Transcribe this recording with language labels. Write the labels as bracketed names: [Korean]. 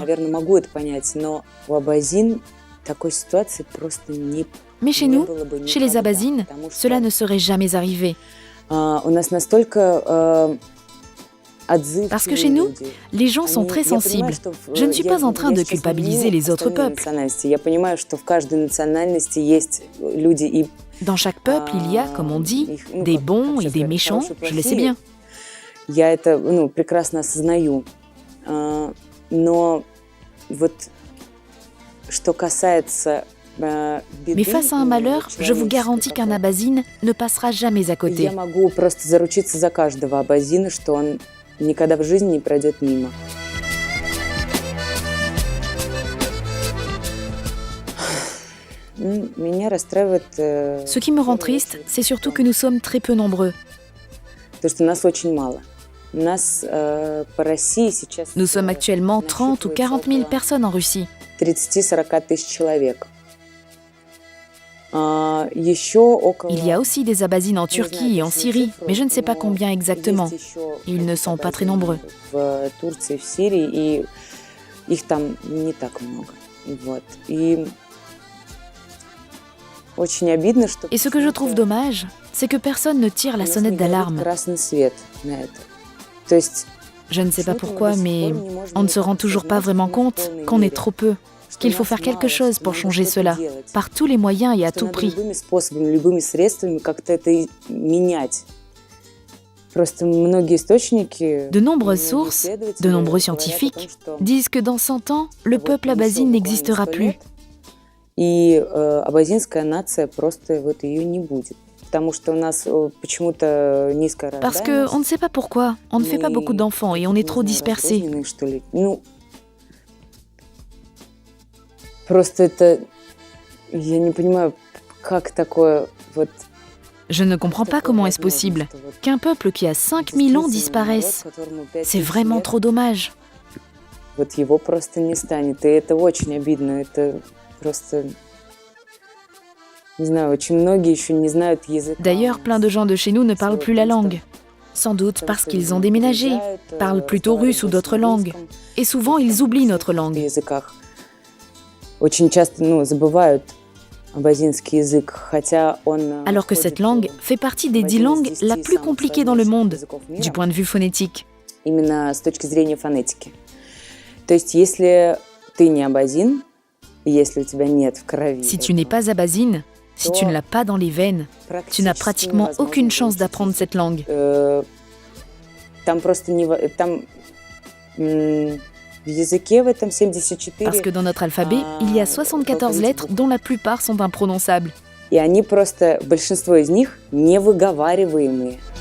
[Russian] Наверное, могу это понять, но у абазин такой ситуации просто [French] Mais chez nous, chez les Abazines, cela ne serait jamais arrivé. [Russian] У нас настолько [French] Parce que chez nous, les gens sont très sensibles. Je ne suis pas en train de culpabiliser les autres peuples. [Russian] Я понимаю, что в каждой национальности есть люди и [French] Dans chaque peuple, il y a, comme on dit, des bons et des méchants, je le sais bien. [Russian] Я это, прекрасно осознаю. Но вот что касается [French] Mais face à un malheur, je vous garantis qu'un Abazine ne passera jamais à côté. [Russian] Я могу просто заручиться за каждого абазина, что он никогда в жизни не пройдет мимо. Меня расстраивает [French] Ce qui me rend triste, c'est surtout que nous sommes très peu nombreux. [Russian] то, что нас очень мало. У нас по России сейчас [French] Nous sommes actuellement 30 ou 40 000 personnes en Russie. [Russian] 30-40 тысяч человек. Еще около... [French] Il y a aussi des Abazines en Turquie et en Syrie, mais je ne sais pas combien exactement. Ils ne sont pas très nombreux. [Russian] В Турции, в Сирии, и их там не так много. Вот. И очень обидно, что... [French] Et ce que je trouve dommage, c'est que personne ne tire la sonnette d'alarme. [Russian] Красный свет на это. То есть [French] Je ne sais pas pourquoi, mais on ne se rend toujours pas vraiment compte qu'on est trop peu, qu'il faut faire quelque chose pour changer cela, par tous les moyens et à tout prix. [Russian] любыми способами, любыми средствами как-то это менять. Просто многие источники... [French] De nombreuses sources, de nombreux scientifiques, disent que dans 100 ans, le peuple abazine n'existera plus. [Russian] И абазинская нация просто вот ее не будет. Потому что у нас почему-то низкая [French] Parce [Russian] рождаемость. [French] qu'on ne sait pas pourquoi, on ne fait pas beaucoup d'enfants et on est trop dispersés. [Russian] Разрозненные, что ли. Просто это... Я не понимаю, как такое вот... [French] Je ne comprends pas comment est-ce possible qu'un peuple qui a 5000 ans disparaisse. C'est vraiment trop dommage. [Russian] Вот его просто не станет. И это очень обидно. Это просто... Не знаю, очень многие еще не знают языка. [French] D'ailleurs, plein de gens de chez nous ne parlent plus la langue. Sans doute parce qu'ils ont déménagé, parlent plutôt russe ou d'autres langues. Et souvent, ils oublient notre [Russian] В [French] langue. [Russian] языках. Очень часто, забывают абазинский язык, хотя он... [French] Alors que cette langue fait partie des 10 langues la plus compliquée dans le monde, du point de vue phonétique. [Russian] Именно с точки зрения фонетики. То есть, если ты не абазин, и если у тебя нет в крови... [French] Si tu n'es pas abazine, si tu ne l'as pas dans les veines, tu n'as pratiquement aucune chance d'apprendre cette langue. [Russian] Там просто не... Там в языке в этом 74... [French] Parce que dans notre alphabet, il y a 74 lettres dont la plupart sont imprononçables. [Russian] И они просто, большинство из них, невыговариваемые.